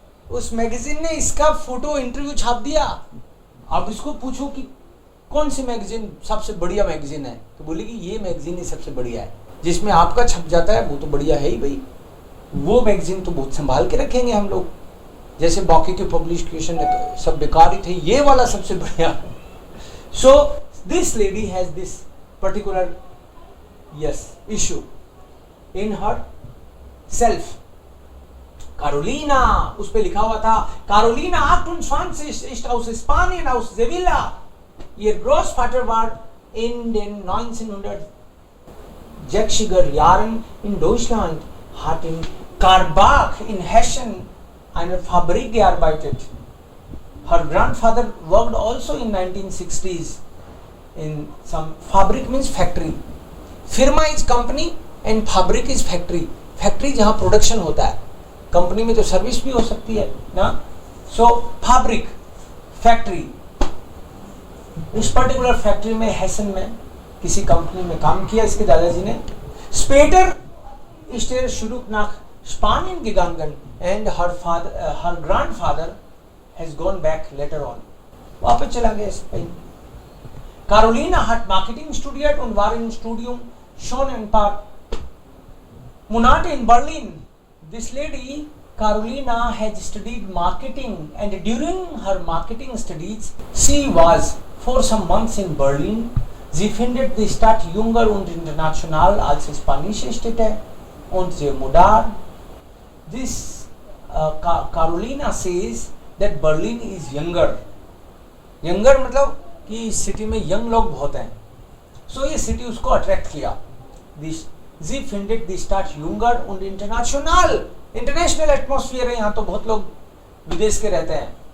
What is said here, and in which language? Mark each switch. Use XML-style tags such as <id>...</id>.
<hi>उस मैगजीन ने इसका फोटो इंटरव्यू छाप दिया. आप इसको पूछो कि कौन सी मैगजीन सबसे बढ़िया मैगजीन है, तो बोलेगी ये मैगजीन ही सबसे बढ़िया है. जिसमें आपका छप जाता है वो तो बढ़िया है ही भाई. वो मैगजीन तो बहुत संभाल के रखेंगे हम लोग. जैसे बाकी के पब्लिकेशन है तो सब बेकार ही थे, ये वाला सबसे बढ़िया.</hi> <en>So this lady has this particular issue in her self.</en> <hi>Carolina, उस पे लिखा हुआ था Carolina 28</hi> <de>ist aus Spanien, aus Sevilla. Ihr Großvater war in den 1960er Jahren in Deutschland, hat in Karbach in Hessen eine Fabrik gearbeitet.</de> <en>Her grandfather worked also in 1960s in some Fabrik means factory. Firma is company and Fabrik is factory.</en> <hi>Factory जहाँ production होता है. Company में तो service भी हो सकती है ना. सो Fabrik फैक्ट्री, इस पर्टिकुलर फैक्ट्री में हेसन में किसी कंपनी में काम किया इसके दादाजी ने.</hi> <de>Später ist zurück nach Spanien gegangen</de> <en>and her grandfather has gone back later on.</en> <hi>वापस चला गया Spain.</hi> <de>Carolina hat Marketing studiert und war im Studium schon ein paar Monate in Berlin.</de> <en>This lady Carolina has studied marketing and during her marketing studies she was for some months in Berlin.</en> <de>Sie findet die Stadt jünger und international als spanische Städte und sehr modern.</de> <en>This Carolina says that Berlin is younger.</en> <hi>Younger मतलब कि इस city में young लोग बहुत हैं. So ये city उसको attract किया.</hi> <de>Sie findet die Stadt jünger und international.</de> <hi>International atmosphere है यहाँ, तो बहुत लोग विदेश के रहते हैं.</hi>